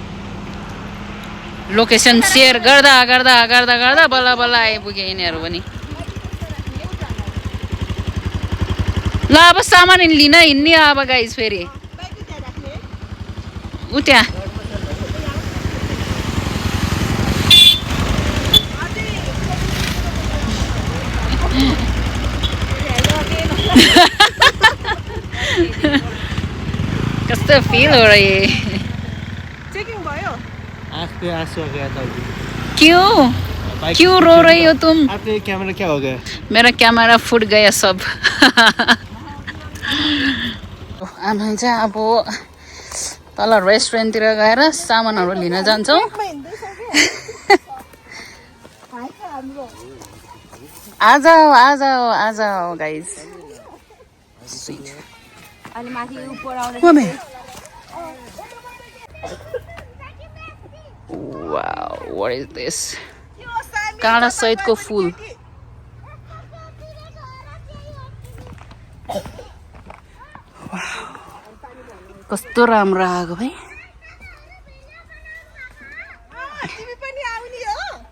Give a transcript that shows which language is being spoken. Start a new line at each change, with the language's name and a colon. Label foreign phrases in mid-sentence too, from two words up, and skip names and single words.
Nepali: लोकेसन सेयर गर्दा गर्दा गर्दा गर्दा बल्ल बल्ल आइपुगे यिनीहरू पनि ल अब सामान लिन हिँड्ने अब गाइस फेरि उ त्यहाँ कस्तो फिल
Hindi: हो रही है
Nepali: चेकिङ भयो
Hindi: आँख पे आंसू आ गया था क्यों क्यों रो रही हो तुम आपके कैमरा क्या हो गया मेरा कैमरा फुट गया
Nepali: सब हामी चाहिँ अब तल रेस्टुरेन्टतिर गएर सामानहरू लिन जान्छौँ आज आज गाइज अनि माथि उपर आउने
English: Wow, what is this?
Nepali: काँडा सहितको फुल कस्तो राम्रो आएको भाइ तिमी पनि आउने हो